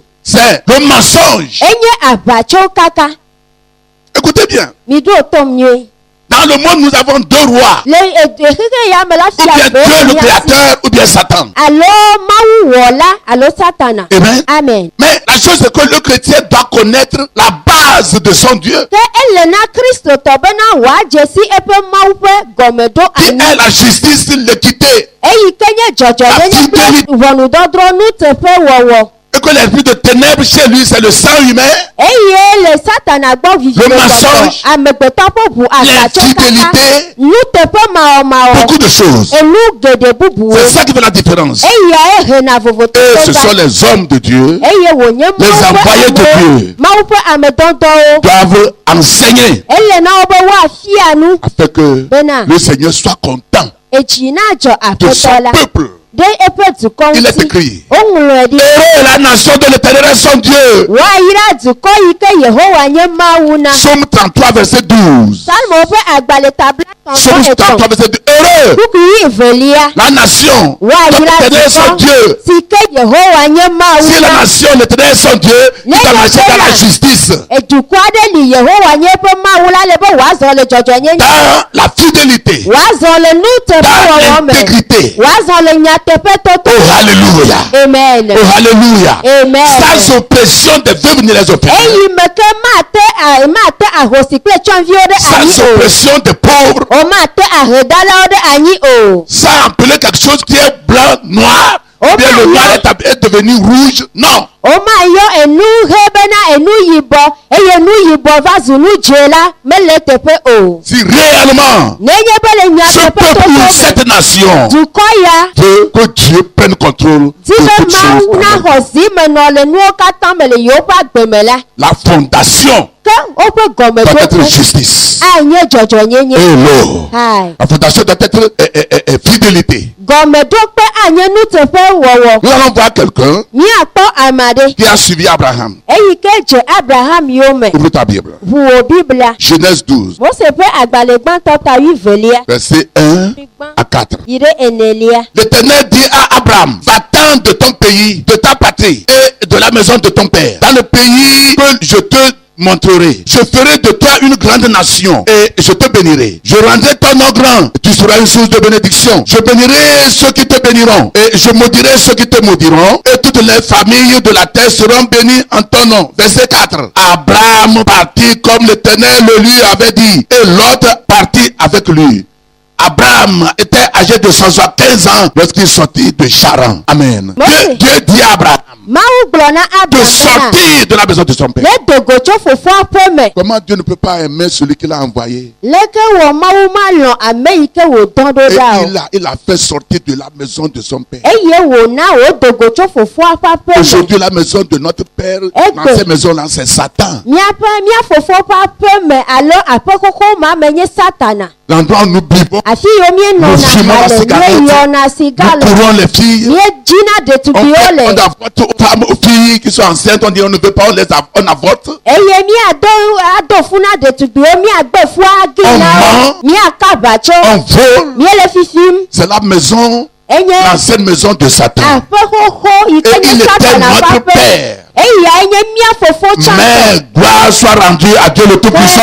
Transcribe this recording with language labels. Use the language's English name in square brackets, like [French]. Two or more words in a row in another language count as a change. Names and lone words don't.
[French] C'est le mensonge. [Ewe] Enye aʋatso kaka. [French] Écoutez bien. [Ewe] Mi ɖo tom nyuie. [French] Dans le monde, nous avons deux rois. [Ewe] Le xexe ya me la [French] Ou bien [Ewe] fia [French] Dieu le [Ewe] be [French] créateur ou bien Satan. [Ewe] alo Mawu wɔla alo Satana. Amen. Amen. [French] Mais la chose c'est que le chrétien doit connaître la base de son Dieu. [Ewe] Ke ele na Kristo tɔ bena wòadze si eƒe Mawu ƒe gɔmeɖo [French] Qui [Ewe] anyi. [French] est la justice, l'équité. [Ewe] Eyi ke nye dzɔdzɔnyenye kple ʋɔnudɔdrɔ̃ nuteƒe wɔwɔ. [French] Et que l'esprit de ténèbres chez lui, c'est le sang humain, [Ewe] Eye le Satana gbɔ vivi [French] Le le mensonge, [Ewe] gbɔgbɔ. Amegbetɔ ƒe ʋu aʋatso kaka. [French] l'infidélité, [Ewe] Nuteƒe mawɔmawɔ. [French] beaucoup de choses. [Ewe] Enu geɖe bubuwo. [French] C'est ça qui fait la différence. [Ewe] Eyae hena [French] Et ce sont [Ewe] vovototo. [French] les hommes de Dieu [Ewe] Eye wònye [French] Les envoyés de Dieu. [Ewe] Mawu ƒe amedɔdɔwo. [French] doivent enseigner [Ewe] Ele na wo be woafia nu. [French] afin que [Ewe] Bena. [French] le Seigneur soit content [Ewe] Etsi na dzɔ [French] de son [Ewe] aƒetɔ la. [French] peuple. [Ewe] Ɖe eƒe dukɔ [French] Il est [Ewe] ŋuti. [French] écrit. [Ewe] Woŋlɔe ɖi. [French] Et la nation de l'Éternel est son Dieu. [Ewe] Woayra dukɔ yi ke Yehowa nye Mawu na. [French] Psaume 33, verset 12. [Ewe] Salmo ƒe agbalẽ tabla [French] Psaume 33, 33. verset 12. Heureux [Ewe] Kukui velia. [French] la nation de [Ewe] Woayra [French] l'Éternel est son [Ewe] dukɔ [French] Dieu. [Ewe] si ke Yehowa nye Mawu [French] Si la [Ewe] na. [French] nation de l'Éternel est son Dieu, il doit marcher dans la justice, [Ewe] Edukɔ aɖe li Yehowa nye eƒe Mawu la le be wòazɔ le dzɔdzɔnyenye. [French] dans la fidélité, [Ewe] wàzɔ le nuteƒe wɔwɔ [French] dans [Ewe] me [French] l'intégrité. [Ewe] wàzɔ le nyateƒe toto [French] Oh, alléluia. [Ewe] amen [French] Oh, alléluia. [Ewe] amen [French] Sans oppression de veut venir les opprimer. [Ewe] eyi me ke mate ahosi kple tsɔnviwo ɖe anyi [French] Sans [Ewe] o [French] oppression de pauvres. [Ewe] o mate ahedalawo ɖe anyi o [French] Sans appeler quelque chose qui est blanc, noir. Ou bien le noir est devenu rouge. Non. [Ewe] o ma yɔ enu he bena enu yibɔ eye enu yibɔ va zu nu dze la mele teƒe o [French] Si réellement [Ewe] nenye be le [French] ce [Ewe] nyateƒe [French] peuple ou [Ewe] toto [French] cette nation [Ewe] dukɔ ya [French] veut que Dieu prenne contrôle [Ewe] di [French] de [Ewe] be [French] toutes [Ewe] mawu [French] choses. [Ewe] naxɔ zimenɔ le nuwo katã me le yewoƒe agbe me la [French] La fondation [Ewe] ke woƒe [French] doit être [Ewe] gɔmeɖokpe [French] justice. [Ewe] anye dzɔdzɔnyenye Hello. hai [French] La fondation doit être fidélité. [Ewe] gɔmeɖokpe anye nuteƒe wɔwɔ [French] Nous allons voir quelqu'un [Ewe] míakpɔ ame aɖe [French] qui a suivi Abraham. [Ewe] eyi ke dze abraham yome [French] Ouvre ta Bible. [Ewe] ʋu wò biblia [French] Genèse 12, [Ewe] mose ƒe agbalẽ gbãtɔ ta wuivelia [French] versets 1 à 4. [Ewe] yi ɖe enelia [French] L'Éternel dit à Abraham, va-t'en de ton pays, de ta patrie et de la maison de ton père, dans le pays que je te montrerai. Je ferai de toi une grande nation et je te bénirai. Je rendrai ton nom grand. Tu seras une source de bénédiction. Je bénirai ceux qui te béniront et je maudirai ceux qui te maudiront. Et toutes les familles de la terre seront bénies en ton nom. Verset 4. Abraham partit comme l'Éternel le lui avait dit et l'autre partit avec lui. Abraham était âgé de 175 ans lorsqu'il sortit de Charan. Amen. Oui. Dieu dit à Abraham [Ewe] mawu gblɔ na [French] de [Ewe] abraham [French] sortir de la maison de son père. [Ewe] ne dogo tso fofoa ƒe me [French] Comment Dieu ne peut pas aimer celui qu'il a envoyé? [Ewe] leke wɔ mawu ma lɔ̃ ame yi ke wòdɔ ɖo [French] Et [Ewe] ɖa o [French] il a fait sortir de la maison de son père. [Ewe] eye wòna wòdogo tso fofoa ƒe aƒe me [French] Aujourd'hui, la maison de notre père, dans que- cette maison-là, c'est Satan. [Ewe] mía fofo ƒe aƒe me alo aƒe xoxo ma me nye satana [French] L'endroit où nous buvons, [Ewe] afi yiwo [French] nous [Ewe] míenɔna [French] fumons la [Ewe] ha le [French] cigarette, [Ewe] míeyɔna siga [French] nous [Ewe] le [French] courons les filles. [Ewe] míedzina [French] On [Ewe] ɖetugbiwo [French] fait [Ewe] le [French] on avorte aux femmes, aux filles qui sont enceintes, on dit on ne veut pas, on avorte. [Ewe] eye míado fu na ɖetugbiwo míagbe fua agi na [French] ment. [Ewe] míaka aʋatso [French] On vole. [Ewe] míele fifim [French] C'est la maison, [Ewe] enye [French] l'ancienne maison de Satan. [Ewe] aƒe xoxo yi ke [French] Et il [Ewe] nye [French] était [Ewe] satana ƒe [French] notre [Ewe] aƒe [French] père. [Ewe] eyae nye mía fofo tsã [French] Mais gloire soit rendue à Dieu le Tout-Puissant.